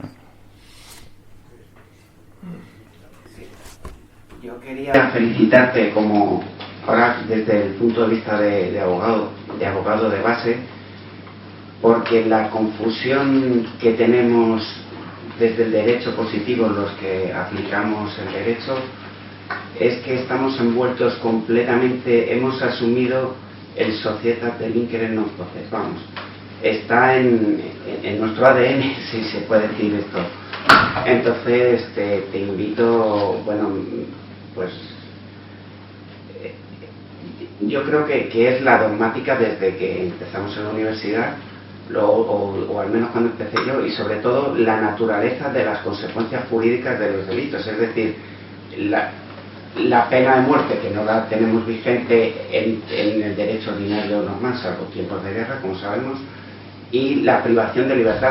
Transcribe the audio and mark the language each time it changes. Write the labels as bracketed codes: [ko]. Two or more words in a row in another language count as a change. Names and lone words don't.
[es] Yo quería felicitarte como ahora desde el punto de vista de abogado de base, porque la confusión que tenemos desde el derecho positivo, los que aplicamos el derecho, es que estamos envueltos completamente, hemos asumido el [la] societas del inquere non process, [es] vamos. Está en nuestro ADN, si se puede decir esto. Entonces te invito, bueno, pues yo creo que es la dogmática desde que empezamos en la universidad, o al menos cuando empecé yo, y sobre todo la naturaleza de las consecuencias jurídicas de los delitos, es decir, la pena de muerte, que no la tenemos vigente en el derecho ordinario normal, salvo tiempos de guerra, como sabemos, y la privación de libertad.